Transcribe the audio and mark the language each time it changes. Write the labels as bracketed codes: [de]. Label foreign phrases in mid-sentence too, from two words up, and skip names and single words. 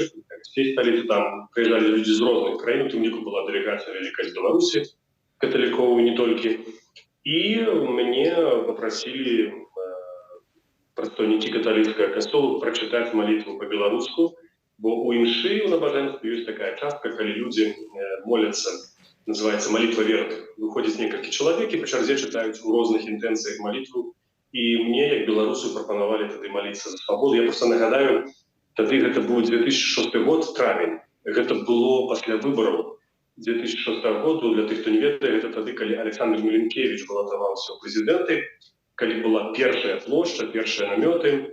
[be] Здесь сталіцы там прыязджалі людзі з розных краін, у тым ліку была дэлегацыя вялікай з Беларусі, каталікоў не толькі. І мяне папрасілі прадстаўнікі каталіцкага касцёла прачытаць малітву па-беларуску, бо ў імшы ў набажэнстве ёсць такая частка, калі людзі моляцца [ru] называется «Молитва верных». [be] Выходит некалькі чалавек і па чарзе чытаюць у розных інтэнцыях малітву. І мне, як беларусу, прапанавалі тады маліцца за свабоду. Я просто нагадаю, тады гэта быў 2006 год, травень. Гэта было пасля выбараў 2006 году. Для тых, хто не ведае, гэта тады, калі Александр Міленкевіч балатаваўся ў прэзідэнты, калі была першая плошча, першыя намёты.